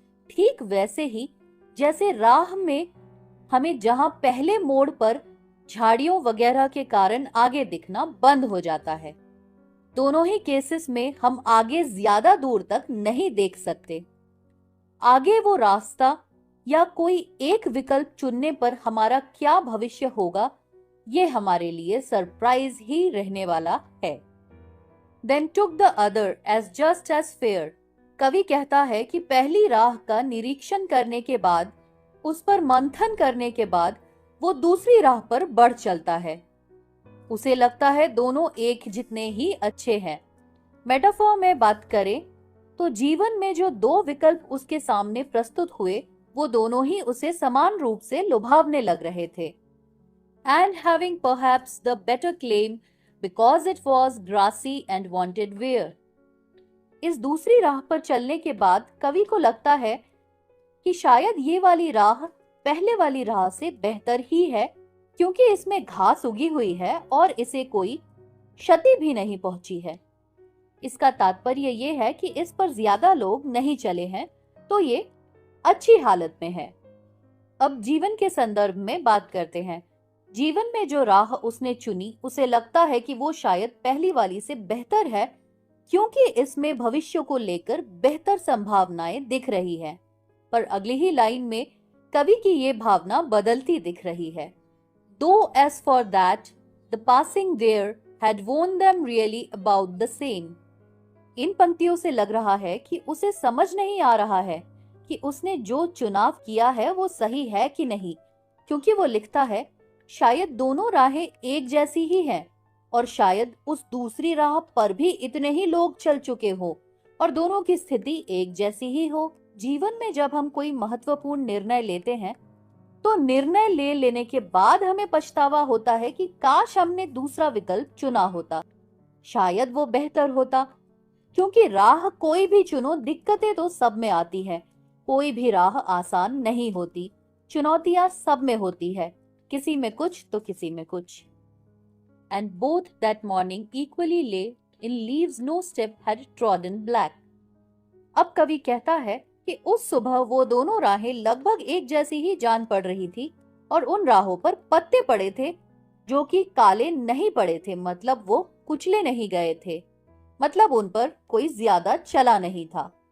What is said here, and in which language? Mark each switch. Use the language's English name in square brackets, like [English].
[Hindi] ठीक वैसे ही जैसे राह में हमें जहां पहले मोड़ पर झाड़ियों वगैरह के कारण आगे दिखना बंद हो जाता है, दोनों ही केसेस में हम आगे ज्यादा दूर तक नहीं देख सकते। आगे वो रास्ता या कोई एक विकल्प चुनने पर हमारा क्या भविष्य होगा ये हमारे लिए सरप्राइज ही रहने वाला है। [English] Then took the other as just as fair. [Hindi] कवि कहता है कि पहली राह का निरीक्षण करने के बाद, उस पर मंथन करने के बाद वो दूसरी राह पर बढ़ चलता है। उसे लगता है दोनों एक जितने ही अच्छे हैं। मेटाफर में बात करें तो जीवन में जो दो विकल्प उसके सामने प्रस्तुत हुए वो दोनों ही उसे समान रूप से लुभावने लग रहे थे। [English] And having perhaps the better claim because it was grassy and wanted wear. [Hindi] इस दूसरी राह पर चलने के बाद कवि को लगता है कि शायद ये वाली राह पहले वाली राह से बेहतर ही है, क्योंकि इसमें घास उगी हुई है और इसे कोई क्षति भी नहीं पहुंची है। इसका तात्पर्य ये है कि इस पर ज्यादा लोग नहीं चले हैं, तो ये अच्छी हालत में है। अब जीवन के संदर्भ में बात करते हैं। जीवन में जो राह उसने चुनी उसे लगता है कि वो शायद पहली वाली से बेहतर है, क्योंकि इसमें भविष्य को लेकर बेहतर संभावनाएं दिख रही है। पर अगली ही लाइन में कवि की ये भावना बदलती दिख रही है। [English] Though as for that, the passing there had warned them really about the same. [Hindi] इन पंक्तियों से लग रहा है कि उसे समझ नहीं आ रहा है कि उसने जो चुनाव किया है वो सही है कि नहीं, क्योंकि वो लिखता है शायद दोनों राहें एक जैसी ही हैं और शायद उस दूसरी राह पर भी इतने ही लोग चल चुके हो और दोनों की स्थिति एक जैसी ही हो। जीवन में जब हम कोई महत्वपूर्ण निर्णय लेते हैं तो निर्णय ले लेने के बाद हमें पछतावा होता है कि काश हमने दूसरा विकल्प चुना होता, शायद वो बेहतर होता। क्योंकि राह कोई भी चुनो दिक्कतें तो सब में आती है, कोई भी राह आसान नहीं होती, चुनौतियां सब में होती है, किसी में कुछ तो किसी में कुछ। [English] And both that morning equally lay in leaves no step had trodden black. [Hindi] अब कवि कहता है कि उस सुबह वो दोनों राहें लगभग एक जैसी ही जान पड़ रही थी और उन राहों पर पत्ते पड़े थे जो कि काले नहीं पड़े थे, मतलब वो कुचले नहीं गए थे, मतलब उन पर कोई ज्यादा चला नहीं था।